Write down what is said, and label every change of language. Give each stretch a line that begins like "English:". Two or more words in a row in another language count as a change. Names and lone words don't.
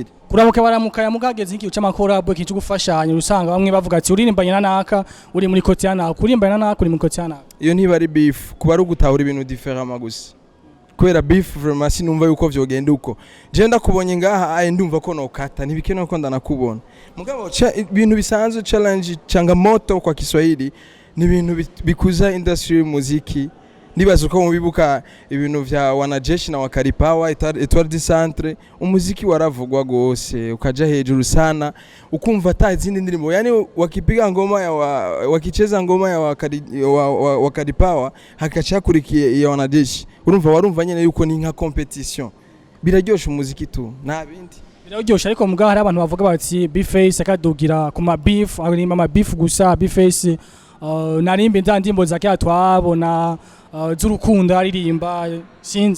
Rundi: kuramuka baramukaya mugageze nk'iyo cy'amakorabo kintu gufashanya usanga bamwe bavuga ati uririmbanye na naka uri muri Kotiana kurimbana na naka uri muri Kotiana. Iyo ntibari beef kuba ari gutahura ibintu different gusa kwera beef vraiment sinumva yuko vyogenda uko je ndakubonye ngaha ndumva ko nokata ntibikene ko ndanakubona mugabo ibintu bisanzwe challenge
Swahili: changamoto kwa Kiswahili
Rundi: ni ibintu bikuza industry muziki. Nibaza uko mubibuka ibintu
Swahili: vya wanajeshi na wakaripawa
Rundi: Etoile du Centre, umuziki waravugwa gose ukaja hejuru sana ukumva izindi ndirimbo,
Swahili: yani wakipiga ngoma ya wakicheza ngoma ya wakaripawa hakachakurikiye ya wanajeshi
Rundi: warumva nyene yuko ni nka
Swahili: competition.
Rundi: Biraryosha umuziki tu na bindi biraryosha, ariko mugaha hari abantu bavuga bati B-Face akadugira ku ma beef arimba ma beef gusa. B-Face narimbe ndandimbo zake atwabona z'urukundo aririmba sinzi